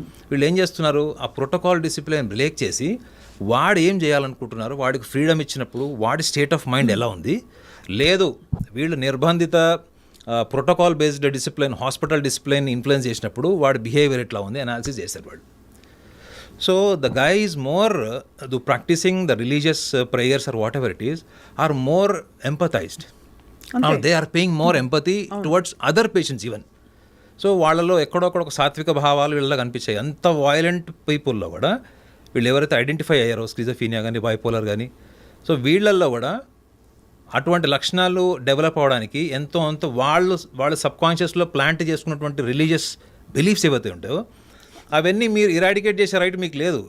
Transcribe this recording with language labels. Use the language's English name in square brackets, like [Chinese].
[Telugu] వీళ్ళు ఏం చేస్తున్నారు, ఆ ప్రోటోకాల్ డిసిప్లిన్ బ్రేక్ చేసి వాడు ఏం చేయాలనుకుంటున్నారు, వాడికి ఫ్రీడమ్ ఇచ్చినప్పుడు వాడి స్టేట్ ఆఫ్ మైండ్ ఎలా ఉంది, లేదు వీళ్ళు నిర్బంధిత protocol based discipline, hospital discipline influence చేసినప్పుడు వాడి బిహేవియర్ ఎట్లా ఉంది అనాలిసిస్ చేశారు వాడు. [English] So the guy is more practicing the religious prayers or whatever it is are more empathized. Now they are paying more empathy towards other patients even. [Telugu] So వాళ్ళలో ఎక్కడొక్కడ ఒక సాత్విక భావాలు వీళ్ళలో కనిపించాయి. అంత వాయిలెంట్ పీపుల్లో కూడా వీళ్ళు ఎవరైతే ఐడెంటిఫై అయ్యారో స్కిజోఫ్రీనియా కానీ బైపోలర్ కానీ, సో వీళ్ళల్లో కూడా అటువంటి లక్షణాలు డెవలప్ అవ్వడానికి ఎంతో వాళ్ళు సబ్కాన్షియస్లో ప్లాంట్ చేసుకున్నటువంటి రిలీజియస్ బిలీఫ్స్ ఏవైతే ఉంటాయో అవన్నీ మీరు ఇరాడికేట్ చేసే రైట్ మీకు లేదు.